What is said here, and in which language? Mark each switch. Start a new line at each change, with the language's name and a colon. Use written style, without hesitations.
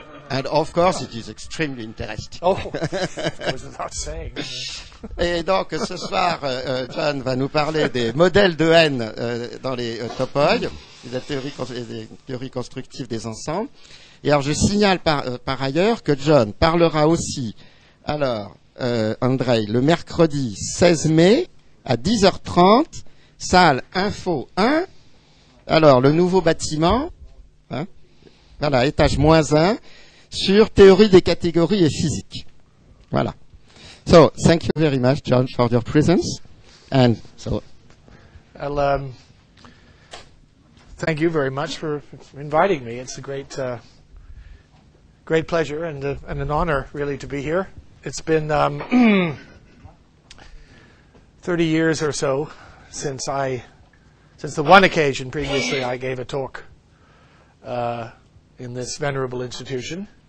English: And of course, it is extremely interesting. Oh, it goes without saying.
French: Et donc, ce soir, John va nous parler des modèles de N dans les topoi, des théories constructives des ensembles. Et alors, je signale par ailleurs que John parlera aussi, alors, Andrei, le mercredi 16 mai à 10h30, salle Info 1. Alors, le nouveau bâtiment, hein, voilà, étage -1, sur théorie des catégories et physique. Voilà.
English: So, thank you very much, John, for your presence. And so, I'll, thank you very much for inviting me. It's a great pleasure and an honor, really, to be here. It's been 30 years or so since the one occasion previously I gave a talk in this venerable institution.